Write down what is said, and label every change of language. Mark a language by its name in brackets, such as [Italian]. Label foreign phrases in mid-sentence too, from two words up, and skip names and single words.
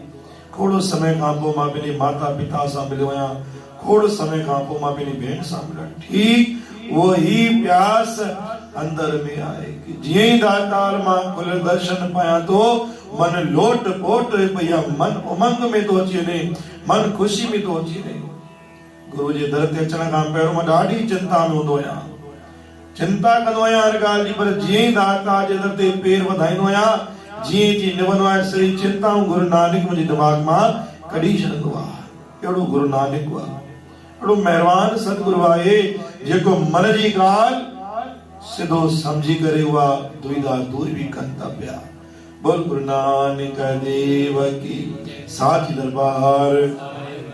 [Sindhi] थोरो समय खां पोइ मां पंहिंजे माता पिता सां मिलियो आहियां, थोरो समय खां पोइ मां पंहिंजी भेण सां मिलियो। [Hindi] ठीक वो ही प्यास [Sindhi] अंदर में आहे कि जीअं ई दातार मां खुल दर्शन पायां तो मन लोट पोट पई। मन उमंग में तो अची वञे, मन खुशी में तो अची वञे। गुरु जे दर ते अचण खां पहिरियों मां ॾाढी चिंता में हूंदो आहियां, चिंता कंदो आहियां हर ॻाल्हि जी। पर जीअं ई दाता जे दर ते पेर वधाईंदो आहियां, जीअं जी निवंदो आहे, सही चिंताऊं गुरु नानक मुंहिंजे दिमाग़ मां कढी छॾंदो आहे। अहिड़ो गुरु नानक आहे, अहिड़ो महिरबान सतगुरु आहे जेको मन जी ॻाल्हि सिधो समझी करे हुआ दुविधा दूर भी कंता पिया। [Hindi] बोल गुरु नानक देव की साची दरबार।